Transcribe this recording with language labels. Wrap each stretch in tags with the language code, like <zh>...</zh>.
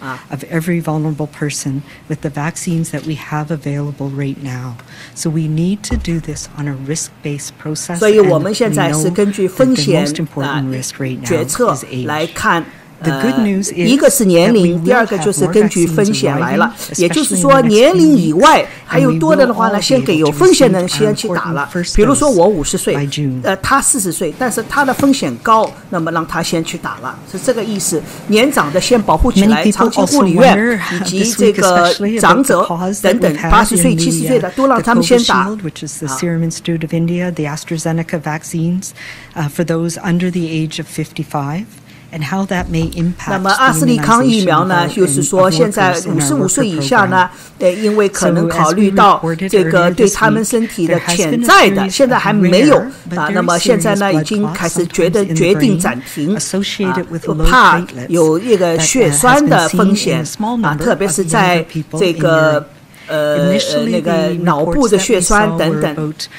<en>of every vulnerable person with the vaccines that we have available right now. So we need to do this on a risk-based process.</en> <zh>所以我们现在是根据风险决策来看。一个是年龄，第二个就是根据风险来了。也就是说，年龄以外还有多的话呢，先给有风险的人先去打了。比如说我50岁，他40岁，但是他的风险高，那么让他先去打了，是这个意思。年长的先保护起来，长期护理院以及这个长者等等，80岁、70岁的都让他们先打。</zh> <en>Which is the Serum Institute of India, the AstraZeneca vaccines for those under the age of 55. And how that may impact</en> <zh>那么阿斯利康疫苗呢，就是说现在55岁以下呢，因为可能考虑到这个对他们身体的潜在的，现在还没有那么现在呢已经开始决定暂停怕有一个血栓的风险特别是在这个那个脑部的血栓等等</zh>